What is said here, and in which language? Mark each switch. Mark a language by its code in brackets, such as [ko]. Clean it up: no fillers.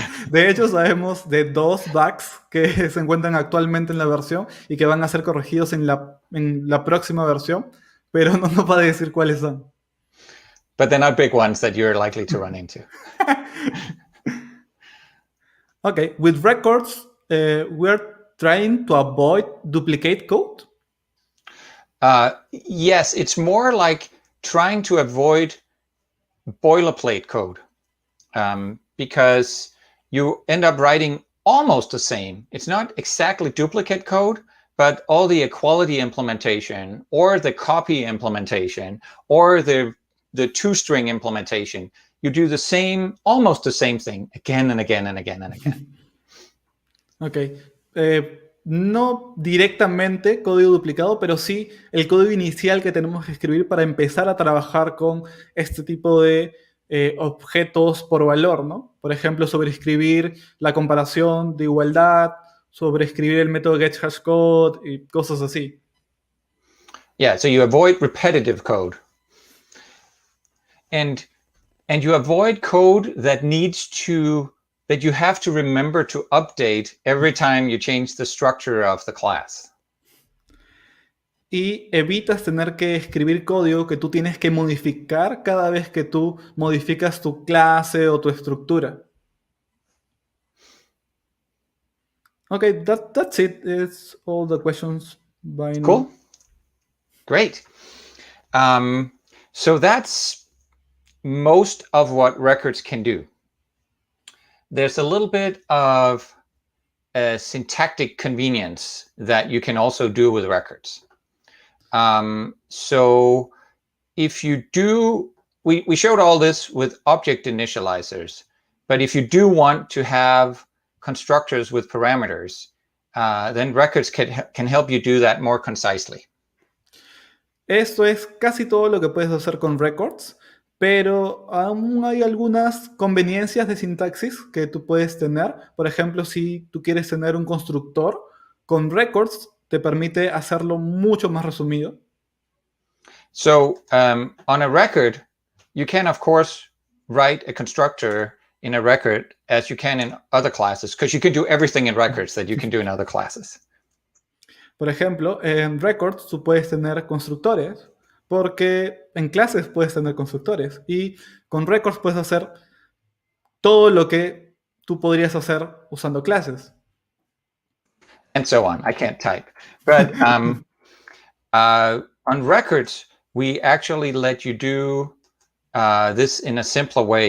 [es] De hecho, sabemos de 2 bugs que se encuentran actualmente en la versión y que van a ser corregidos en la próxima versión, pero no nos va a decir cuáles son. [en] But they're not big ones that you're likely to run into. Okay, with records, we're trying to avoid duplicate code? Yes, it's more like trying to avoid boilerplate code, because you end up writing almost the same. It's not exactly duplicate code, but all the equality implementation or the copy implementation or the toString implementation, you do the same, almost the same thing again and again and again and again. Okay. [es] No directamente código duplicado, pero sí el código inicial que tenemos que escribir para empezar a trabajar con este tipo de objetos por valor, ¿no? Por ejemplo, sobreescribir la comparación de igualdad, sobreescribir el método getHashCode y cosas así. [en] Yeah, so you avoid repetitive code. And you avoid code that you have to remember to update every time you change the structure of the class. [es] Y evitas tener que escribir código que tú tienes que modificar cada vez que tú modificas tu clase o tu estructura. [en] Okay, that's it. It's all the questions by now. Cool. Great. So that's most of what records can do. There's a little bit of syntactic convenience that you can also do with records. So if you do, we showed all this with object initializers, but if you do want to have constructors with parameters, then records can help you do that more concisely. [es] Esto es casi todo lo que puedes hacer con records, pero aún hay algunas conveniencias de sintaxis que tú puedes tener. Por ejemplo, si tú quieres tener un constructor, con records te permite hacerlo mucho más resumido. [en] So on a record, you can, of course, write a constructor in a record as you can in other classes, because you can do everything in records that you can do in other classes. [es] Por ejemplo, en records tú puedes tener constructores, porque en clases puedes tener constructores, y con records puedes hacer todo lo que tú podrías hacer usando clases. [en] And so on. I can't type. But on records, we actually let you do this in a simpler way.